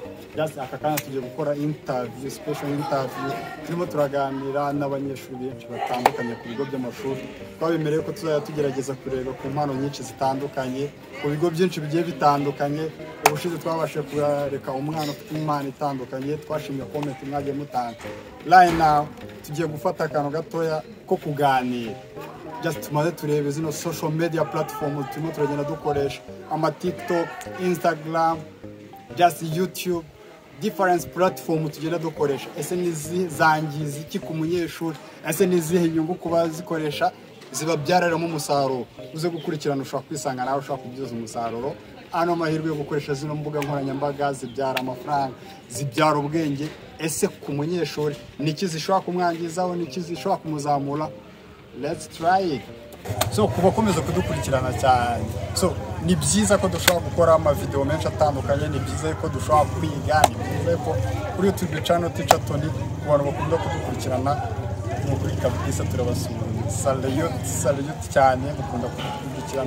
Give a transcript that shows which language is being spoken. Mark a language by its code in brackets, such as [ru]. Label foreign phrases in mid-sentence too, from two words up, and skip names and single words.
[rw] Just akakana tugiye gukora interview, [en] special interview. [rw] Turimo turaganira n'abanyeshuri benshi batandukanye ku bigo by'amashuri. Twabemereye ko tuzajya tugerageza kureba ku mpano nyinshi zitandukanye, ku bigo byinshi bigiye bitandukanye. Ubushize twabashe kureka umwana ufite impano itandukanye, twashimye comment mwagiye mutanga. [en] Right now [rw] tugiye gufata akantu gatoya ko kuganira. Just tumaze turebe zino [en] social media platforms [rw] turimo turagenda dukoresha ama TikTok, Instagram, [en] just YouTube, different platforms [rw] tugenda dukoresha. Ese nizangiza iki ku munyeshuri? Ese nizihe nyungu kuba zikoresha zibabyararamo umusaruro? Uze gukurikirana ushaka kwisanga nawe ushaka kubyiza umusaruro. Ano mahirwe yo gukoresha zino mbuga nkoranyambaga zibyara amafaranga, zibyara ubwenge. Ese ku munyeshuri niki zishobora kumwangizaho, niki zishobora kumuzamura? [en] Let's try it. [rw] So kubakomeza kudukurikirana cyane. So ni byiza ko dushobora gukora ama video menshi atandukanye, ni byiza ko dushobora kwiga, ni byiza ko kuri YouTube channel Teacher Tony abantu bakunda kudukurikirana muri kabisa turabasura. Salute cyane mukunda kudukurikirana.